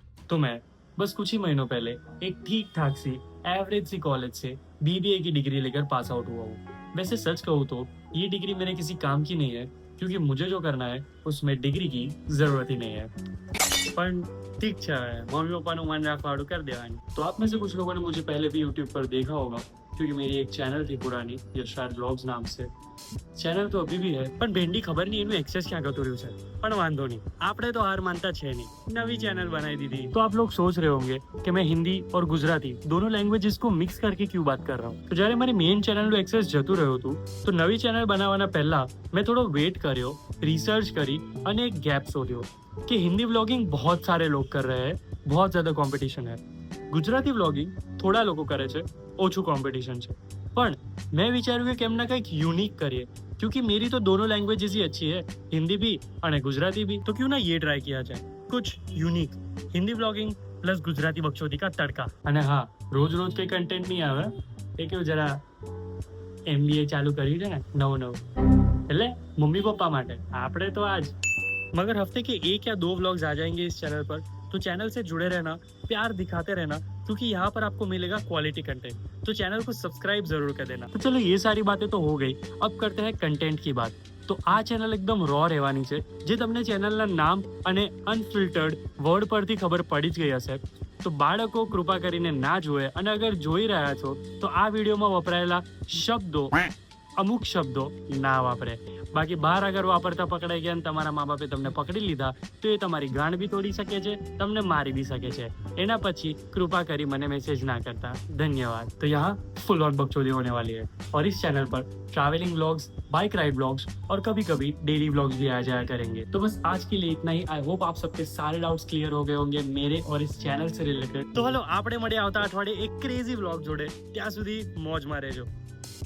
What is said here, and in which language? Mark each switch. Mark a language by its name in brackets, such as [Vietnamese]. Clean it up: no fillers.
[Hindi] तो मैं बस कुछ ही महीनों पहले एक ठीक ठाक सी एवरेज सी कॉलेज से बीबीए की डिग्री लेकर पास आउट हुआ हूँ. वैसे सच कहूँ तो ये डिग्री मेरे किसी काम की नहीं है, क्योंकि मुझे जो करना है उसमें डिग्री की जरूरत ही नहीं है. [Gujarati] પણ ઠીક છે, મમ્મી પપ્પાનું માન રાખવાડું કરી દેવાની. [Hindi] तो आप में से कुछ लोगों ने मुझे पहले भी यूट्यूब पर देखा होगा, क्योंकि मेरी एक चैनल थी पुरानी यशराज व्लॉग्स नाम से. [Gujarati] ચેનલ તો અભી ભી હે, પણ ભેંડી ખબર નહીં એનું એક્સેસ ક્યાં ગતું રહ્યું છે. પણ વાંધો નહીં, આપણે તો હાર માનતા છે નહીં, નવી ચેનલ [Hindi] बनाई दीदी. तो आप लोग सोच रहे होंगे कि मैं हिंदी और गुजराती दोनों लैंग्वेजेस को मिक्स करके क्यों बात कर रहा हूँ. [Gujarati] તો જ્યારે મારી મેઇન ચેનલનું એક્સેસ જતું રહ્યું હતું, તો નવી ચેનલ બનાવવાના પહેલા મેં થોડો વેટ કર્યો, रिसर्च करी અને એક ગેપ શોધ્યો [Hindi] कि हिंदी व्लॉगिंग बहुत सारे लोग कर रहे हैं, बहुत ज्यादा कंपटीशन है. [Gujarati] गुजराती व्लॉगिंग થોડા લોકો કરે છે, ઓછું કોમ્પિટિશન છે. પણ मैं વિચાર્યું કે કેમ ના કંઈક યુનિક કરીએ, [Hindi] क्योंकि मेरी तो दोनों लैंग्वेजेस ही अच्छी है, हिंदी भी और गुजराती भी. तो क्यों ना ये ट्राई किया जाए कुछ unique, Hindi vlogging plus Gujarati बकचोदी का तड़का. [Gujarati] અને હા, રોજ રોજ કઈ કન્ટેન્ટ નહીં આવે, એ કેવું જરા MBA ચાલુ કર્યું છે ને નવું એટલે મમ્મી પપ્પા માટે આપણે તો આજ. [Hindi] मगर हफ्ते के 1 या 2 व्लॉग्स आ जाएंगे इस चैनल पर, तो चैनल से जुड़े रहना, प्यार दिखाते रहना, क्योंकि यहाँ पर आपको मिलेगा क्वालिटी कंटेंट. तो चैनल को सब्सक्राइब जरूर कर देना. तो चलो ये सारी बातें तो हो गई, अब करते हैं कंटेंट की बात. [Gujarati] તો આ ચેનલ એકદમ રો રહેવાની છે, જે તમને ચેનલના નામ અને અનફિલ્ટર્ડ વર્ડ પરથી ખબર પડી જ ગઈ હશે. તો બાળકો કૃપા કરીને ના જુએ, અને અગર જોઈ રહ્યા છો તો આ વિડીયોમાં વપરાયેલા શબ્દો, અમુક શબ્દો ના વાપરે. બાકી બહાર અગર વાપરતા પકડાઈ ગયા અને તમારા મા બાપે તમને પકડી લીધા તો એ તમારી ગાંડ भी તોડી શકે છે, તમને મારી भी શકે છે. એના પછી कृपा કરી મને मैसेज ना करता. [Hindi] धन्यवाद. तो यहाँ फुल ऑन बकचोदी होने वाली है, और इस चैनल पर travelling vlogs, bike ride vlogs और कभी कभी डेली व्लॉग्स भी आ जाया करेंगे. तो बस आज के लिए इतना ही. आई होप आप सबके सारे डाउट्स क्लियर हो गए होंगे मेरे और इस चैनल से रिलेटेड. तो हलो, [Gujarati] આપણે મળીએ આવતા અઠવાડિયે એક ક્રેઝી વ્લોગ જોડે. ત્યાં સુધી મોજમાં રહેજો.